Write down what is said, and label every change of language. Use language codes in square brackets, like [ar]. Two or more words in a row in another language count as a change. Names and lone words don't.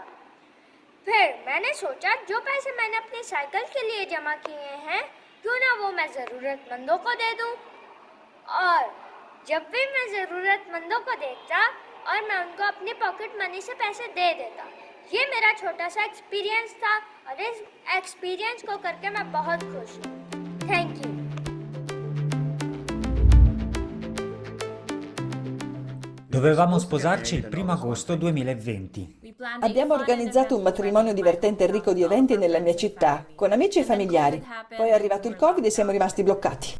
[hi] फिर मैंने सोचा जो पैसे मैंने अपनी साइकिल के लिए जमा किए हैं, क्यों ना वो मैं ज़रूरतमंदों को दे दूँ। और जब भी मैं ज़रूरतमंदों को देखता और मैं उनको अपनी पॉकेट मनी से पैसे दे देता। ये मेरा छोटा सा एक्सपीरियंस था और इस एक्सपीरियंस को करके मैं बहुत खुश हूँ। थैंक यू। [it] Dovevamo sposarci il 1 agosto 2020. Abbiamo organizzato un matrimonio divertente e ricco di eventi nella mia città, con amici e familiari. Poi è arrivato il Covid e siamo rimasti bloccati.